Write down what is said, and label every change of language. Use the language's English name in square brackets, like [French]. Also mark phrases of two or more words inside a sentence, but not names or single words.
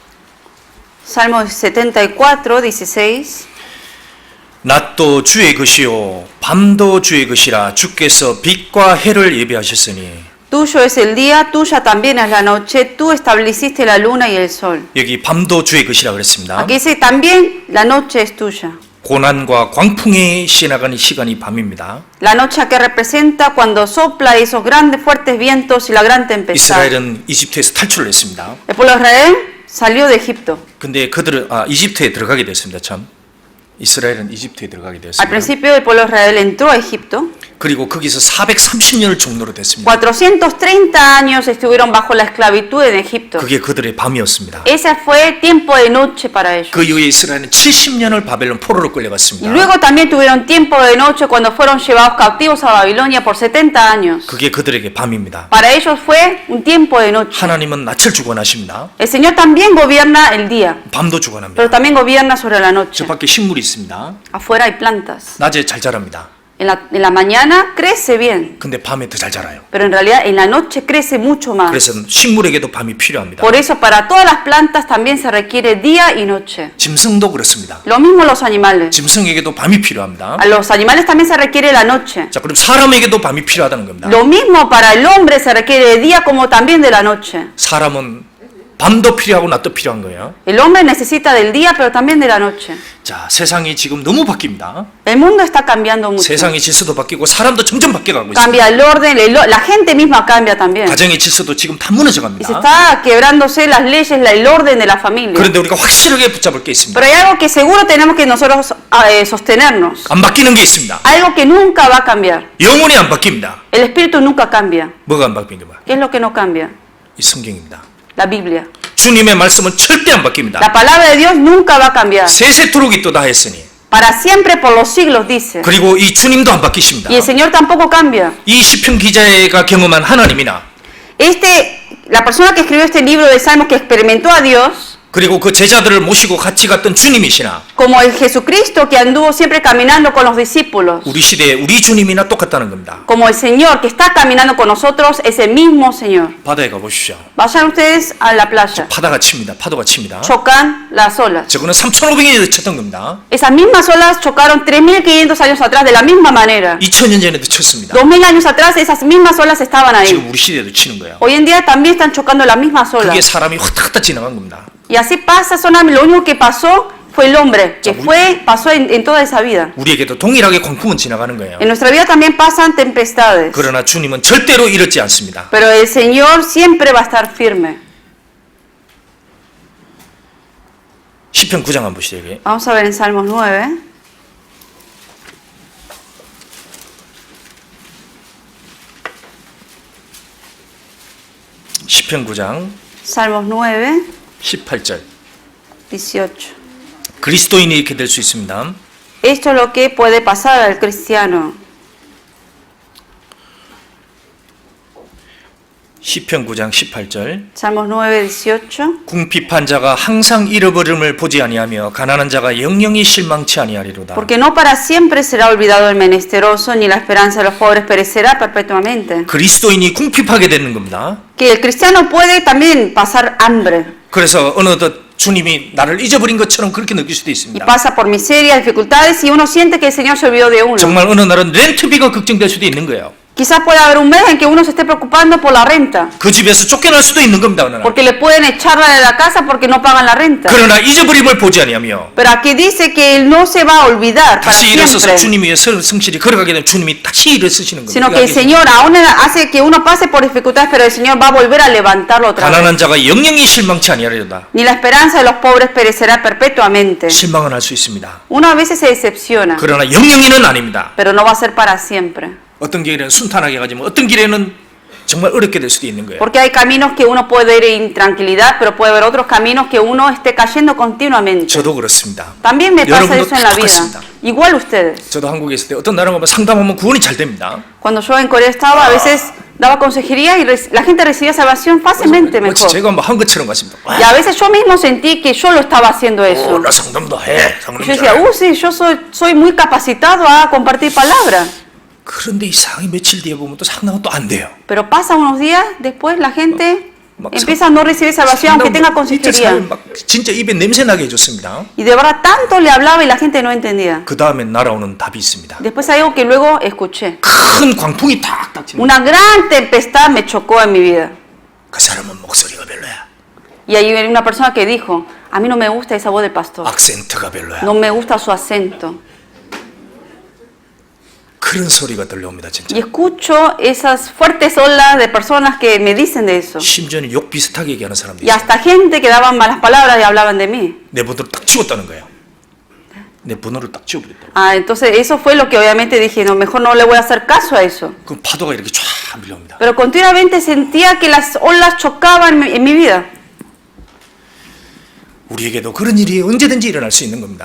[Spanish] Salmos 74, 16. [Korean] 낮도 주의 것이요 밤도 주의 것이라 주께서 빛과 해를 예비하셨으니. [Spanish] Tuyo es el día, tuya también es la noche, tú estableciste la luna y el sol. [Korean] 여기 밤도 주의 것이라 그랬습니다. [Spanish] Aquí dice también la noche es tuya. [Korean] 고난과 광풍에 지나가는 시간이 밤입니다. [Spanish] La noche que representa cuando sopla esos grandes fuertes vientos y la gran tempestad. [Korean] 이스라엘은 이집트에서 탈출을 했습니다. [Spanish] El pueblo de Israel salió de Egipto. [Korean] 근데 그들은 이집트에 들어가게 됐습니다. 참 이스라엘은 이집트에 들어가게 [Spanish] Al [Korean] 됐습니다. [Spanish] principio el pueblo de Israel entró a Egipto. [Korean] 그리고 거기서 430년을 종로로 됐습니다. [Spanish] 430 años estuvieron bajo la esclavitud en Egipto. [Korean] 그게 그들의 밤이었습니다. [Spanish] Ese fue el tiempo de noche para ellos. [Korean] 그 이후에 이스라엘은 70년을 바벨론 포로로 [Spanish] Y [Korean] 끌려갔습니다. [Spanish] luego también tuvieron tiempo de noche cuando fueron llevados cautivos a Babilonia por 70 años. [Korean] 그게 그들에게 밤입니다. [Spanish] Para ellos fue un tiempo de noche. [Korean] 하나님은 낮을 주관하십니다. [Spanish] El Señor también gobierna el día, [Korean] 밤도 주관합니다. [Spanish] pero también gobierna sobre la noche. [Korean] 저 밖에 식물이 있습니다. [Spanish] Afuera hay plantas. [Korean] 낮에 잘 자랍니다. [Spanish] En la mañana crece bien, [Korean] 근데 밤에 더 잘 자라요. [Spanish] pero en realidad en la noche crece mucho más. [Korean] 그래서 식물에게도 밤이 필요합니다. [Spanish] Por eso para todas las plantas también se requiere día y noche. [Korean] 짐승도 그렇습니다. [Spanish] Lo mismo los animales. [Korean] 짐승에게도 밤이 필요합니다. [Spanish] A los animales también se requiere la noche. [Korean] 자, 그럼 사람에게도 밤이 필요하다는 겁니다. [Spanish] Lo mismo para el hombre se requiere de día como también de la noche. [Korean] 사람은 밤도 필요하고 낮도 필요한 거예요. [Spanish] El hombre necesita del día pero también de la noche. [Korean] 자, 세상이 지금 너무 바뀝니다. [Spanish] El mundo está cambiando mucho. [Korean] 세상의 질서도 바뀌고 사람도 점점 바뀌어가고 있습니다. [Spanish] Cambia el orden, la gente misma cambia también. [Korean] 가정의 질서도 지금 다 [Spanish] Y se [Korean] 무너져갑니다. [Spanish] está quebrándose las leyes, el orden de la familia. [Korean] 그런데 우리가 확실하게 붙잡을 게 있습니다. [Spanish] Pero hay algo que seguro tenemos que nosotros sostenernos. [Korean] 안 바뀌는 게 있습니다. [Spanish] Algo que nunca va a cambiar. [Korean] 영혼이 안 바뀝니다. [Spanish] El espíritu nunca cambia. [Korean] 뭐가 안 바뀌는 거야? [Spanish] ¿Qué es lo que no cambia? [Korean] 이 성경입니다. [Spanish] La Biblia. [Korean] 주님의 말씀은 절대 안 바뀝니다. [Spanish] La palabra de Dios nunca va a cambiar. [Korean] 세세토록 있도다 했으니. [Spanish] Para siempre por los siglos dice. [Korean] 그리고 이 주님도 안 바뀌십니다. [Spanish] Y el Señor tampoco cambia. [Korean] 이 시편 기자가 경험한 하나님이나 [Spanish] La persona que escribió este libro de Salmos que experimentó a Dios, [Korean] 그리고 그 제자들을 모시고 같이 갔던 주님이시나 [Spanish] como el Jesucristo que anduvo siempre caminando con los discípulos, [Korean] 우리 시대에 우리 주님이나 똑같다는 겁니다. [Spanish] como el Señor que está caminando con nosotros es el mismo Señor. [Korean] 바다에 가보십시오. [Spanish] Vayan ustedes a la playa. [Korean] 파도가 칩니다. 파도가 칩니다. [Spanish] Chocan las olas. [Korean] 저거는 3,500년에 쳤던 겁니다. [Spanish] Esas mismas olas chocaron 3.500 años atrás de la misma manera. [Korean] 2,000년 전에도 쳤습니다. [Spanish] 2.000 años atrás esas mismas olas estaban ahí. [Korean] 지금 우리 시대에도 치는 거예요. [Spanish] Hoy en día también están chocando las mismas [Korean] 그게 [Spanish] olas. [Korean] 사람이 왔다 갔다 지나간 겁니다. [Spanish] Y así pasa, lo único que pasó fue el hombre, que pasó en toda esa vida. [Korean] 우리에게도 동일하게 광풍은 지나가는 거예요. [Spanish] En nuestra vida también pasan tempestades. [Korean] 그러나 주님은 절대로 이렇지 않습니다. [Spanish] Pero el Señor siempre va a estar firme. [Korean] 시편 9장 한번 보시죠. 여기. [Spanish] Vamos a ver en Salmos 9. [Korean] 시편 9장 [Spanish] Salmos 9, [Korean] 18절. [Spanish] 18. [Korean] 그리스도인이 이렇게 될 수 있습니다. [Spanish] Esto es lo que puede pasar al cristiano. [Korean] 시편 9장 18절. [Spanish] Salmos 9, 18. [Korean] 궁핍한 자가 항상 잃어버림을 보지 아니하며 가난한 자가 영영이 실망치 아니하리로다. [Spanish] Porque no para siempre será olvidado el menesteroso, ni la esperanza de los pobres perecerá perpetuamente. [Korean] 그리스도인이 궁핍하게 되는 겁니다. [Spanish] Que el cristiano puede también pasar hambre. [Korean] 그래서 어느덧 주님이 나를 잊어버린 것처럼 그렇게 느낄 수도 [Spanish] Y [Korean] 있습니다. [Spanish] pasa por miseria, dificultades, y uno siente que el Señor se olvidó de uno. [Korean] 정말 어느 날은 렌트비가 걱정될 수도 있는 거예요. [Spanish] Quizás pueda haber un mes en que uno se esté preocupando por la renta, [Korean] 그 집에서 쫓겨날 수도 있는 겁니다. 어느 날. [Spanish] porque le pueden echarla de la casa porque no pagan la renta. [Korean] 그러나 잊어버림을 보지 아니하며 [Spanish] Pero aquí dice que él no se va a olvidar para [Korean] 다시 일어서서 [Spanish] siempre, [Korean] 주님 위에 성실히 걸어가게 되면 주님이 다시 일을 쓰시는 [Spanish] sino [Korean] 겁니다. [Spanish] que el Señor aún hace que uno pase por dificultades, pero el Señor va a volver a levantarlo otra vez. [Korean] 가난한 자가 영영이 실망치 아니하리로다. [Spanish] Ni la esperanza de los pobres perecerá perpetuamente. [Korean] 실망은 할 수 있습니다. [Spanish] Uno a veces se decepciona, [Korean] 그러나 영영이는 아닙니다. [Spanish] pero no va a ser para siempre. [Korean] 어떤 길에는 순탄하게 가지만 어떤 길에는 정말 어렵게 될 수도 있는 거예요. [Spanish] Porque hay caminos que uno puede ir en tranquilidad, pero puede haber otros caminos que uno esté cayendo continuamente. [Korean] 저도 그렇습니다. [Spanish] También me pasa [Korean] 여러분도 [Spanish] eso en la vida. [Korean] 똑같습니다. [Spanish] Igual ustedes. [Korean] 저도 한국에 있을 때 어떤 나라 가면 상담하면 구원이 잘 됩니다. [Spanish] Cuando yo en Corea estaba, a veces daba consejería y la gente recibía salvación fácilmente [Korean] 마치 [Spanish] mejor. [Korean] 제가 뭐 한 것처럼 같습니다. [Spanish] Y a veces yo mismo sentí que yo lo estaba haciendo eso. [Korean] 나 상담도 해. [Spanish] Y yo decía, sí, yo soy muy capacitado a compartir palabra. [Korean] 그런데 이상하게 며칠 뒤에 보면 또 상담은 또 안 돼요. [Spanish] Pero pasa unos días, después la gente [Korean] 막 [Spanish] empieza a no recibir salvación aunque tenga [Korean] 이틀 [Spanish] consejería. [Korean] 사이에 막 진짜 입에 냄새 나게 해줬습니다. [Spanish] Y de verdad tanto le hablaba y la gente no entendía. [Korean] 그 다음에 날아오는 답이 있습니다. [Spanish] Después hay algo que luego escuché. [Korean] 큰 광풍이 탁탁 치는. [Spanish] Una gran tempestad me chocó en mi vida. [Korean] 그 사람은 목소리가 별로야. [Spanish] Y hay una persona que dijo, a mí no me gusta esa voz del pastor. [Korean] 악센트가 별로야. [Spanish] No me gusta su acento. [Korean] 그런 소리가 들려옵니다, 진짜. [Spanish] Y escucho esas fuertes olas de personas que me dicen de eso. [Korean] 심지어는 욕 비슷하게 얘기하는 사람들이 [Spanish] Y [Korean] 있어요. [Spanish] hasta gente que daban malas palabras y hablaban de mí. [Korean] 내 번호를 딱 지웠다는 거예요. 내 번호를 딱 지워버렸다고. [Spanish] Ah, entonces eso fue lo que obviamente dije, no, mejor no le voy a hacer caso a eso. [Korean] 그럼 파도가 이렇게 쫙 밀려옵니다. [Spanish] Pero continuamente sentía que las olas chocaban en mi vida. [Korean] 우리에게도 그런 일이 언제든지 일어날 수 있는 겁니다.